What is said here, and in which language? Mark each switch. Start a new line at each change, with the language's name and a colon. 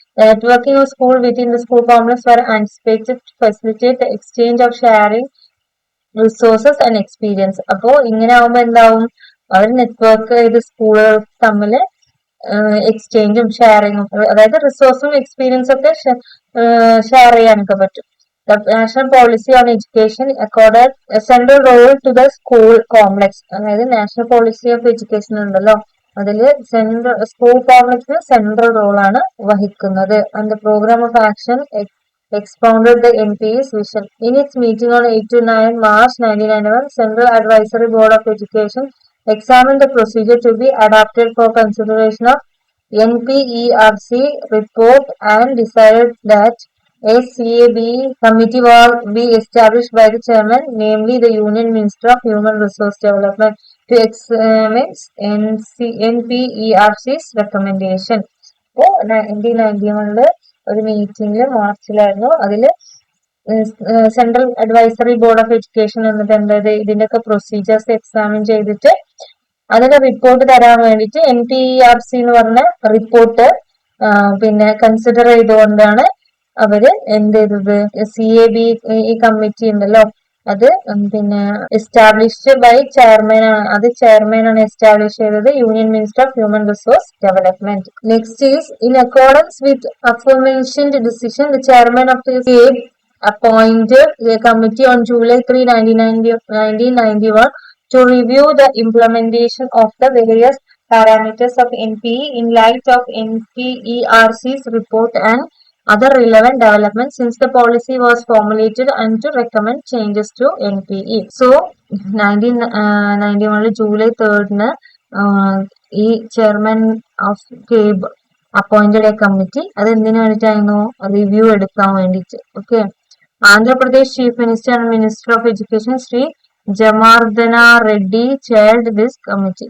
English: Networking of school within the school complex were anticipated to facilitate the exchange of sharing resources and experience.
Malayalam: അപ്പോ ഇങ്ങനെ ആവുമ്പോ എന്താവും, അവർ network ചെയ്ത് സ്കൂളുകൾ തമ്മിൽ എക്സ്ചേഞ്ചും ഷെയറിങ്ങും, അതായത് റിസോഴ്സും എക്സ്പീരിയൻസും ഒക്കെ ഷെയർ ചെയ്യാനൊക്കെ പറ്റും.
English: The National Policy on Education accorded a central role to the school complex.
Malayalam: അതായത് നാഷണൽ പോളിസി ഓഫ് എഡ്യൂക്കേഷൻ ഉണ്ടല്ലോ, അതില് സ്കൂൾ കോംപ്ലക്സിന് സെൻട്രൽ റോളാണ് വഹിക്കുന്നത്.
English: And the program of action expounded the NPE's vision. In its meeting on 8 to 9 March 1991, Central Advisory Board of Education examined the procedure to be adopted for consideration of NPERC report and decided that a CAB committee will be established by the chairman, namely the Union Minister of Human Resource Development, to examine NPERC's recommendation.
Malayalam: അപ്പോൾ 1991 ഒരു മീറ്റിംഗില് മാർച്ചിലായിരുന്നു. അതില് central advisory board of education എന്നിട്ട് എന്തായത് ഇതിന്റെയൊക്കെ procedures examine ചെയ്തിട്ട് അതിന്റെ report തരാൻ വേണ്ടിയിട്ട് NPERC എന്ന് പറഞ്ഞ റിപ്പോർട്ട് പിന്നെ കൺസിഡർ ചെയ്തുകൊണ്ടാണ് അവര് എന്ത് ചെയ്തത്, CAB ഈ കമ്മിറ്റി ഉണ്ടല്ലോ അത് പിന്നെ
English: established by chairman
Malayalam: ആണ്. അത് ചെയർമാൻ ആണ് എസ്റ്റാബ്ലിഷ് ചെയ്തത്, union minister of human resource development.
English: Next is in accordance with aforementioned decision the chairman of the state appointed a committee on July 3, 1991 to review the implementation of the various parameters of NPE in light of NPERC's report and other relevant developments since the policy was formulated and to recommend changes to NPE.
Malayalam: So, 1991 July 3 ഈ
English: Chairman of CABE appointed a committee.
Malayalam: അത് എന്തിനു വേണ്ടിയിട്ടായിരുന്നു? Review എടുക്കാൻ വേണ്ടിയിട്ട്. Okay.
English: Andhra Pradesh chief minister and minister of education Shri ജമാർദ്ദന Reddy chaired this committee.